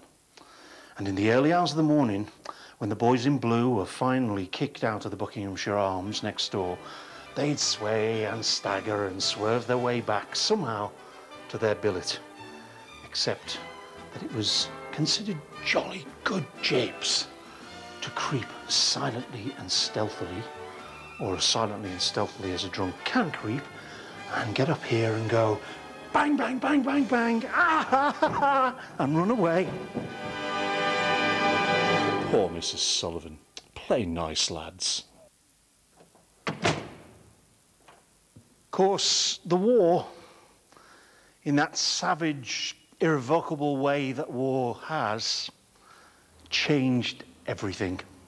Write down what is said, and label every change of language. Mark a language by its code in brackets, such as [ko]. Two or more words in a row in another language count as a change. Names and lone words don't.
[en] And in the early hours of the morning, when the boys in blue were finally kicked out of the Buckinghamshire Arms next door, they'd sway and stagger and swerve their way back somehow to their billet. Except that it was considered jolly good japes to creep silently and stealthily, or as silently and stealthily as a drunk can creep, and get up here and go bang, bang, bang, bang, bang, ah, ha, ha, ha, and run away. Poor Mrs. Sullivan. Play nice, lads. Of course, the war, in that savage, irrevocable way that war has, changed everything.